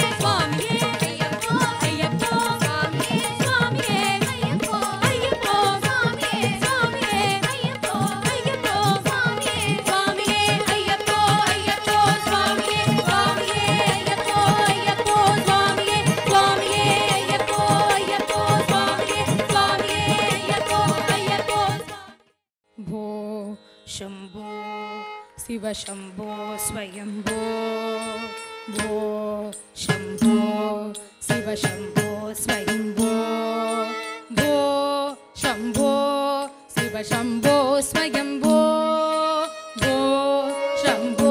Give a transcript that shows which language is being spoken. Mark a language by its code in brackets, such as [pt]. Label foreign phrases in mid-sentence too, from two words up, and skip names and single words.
[ta] சுவாமியே ஐயப்போ, ஐயப்போ சுவாமியே, சுவாமியே ஐயப்போ, ஐயப்போ சுவாமியே, சுவாமியே ஐயப்போ, ஐயப்போ சுவாமியே, சுவாமியே ஐயப்போ, ஐயப்போ சுவாமியே, சுவாமியே ஐயப்போ, ஐயப்போ சுவாமியே, சுவாமியே ஐயப்போ, ஐயப்போ சுவாமியே, சுவாமியே ஐயப்போ, ஐயப்போ. [sa] भो शंभो शिव शंभो स्वयंभो, भो शंभो शिव शंभो स्वयंभो, भो शंभो शिव शंभो स्वयंभो, भो शंभो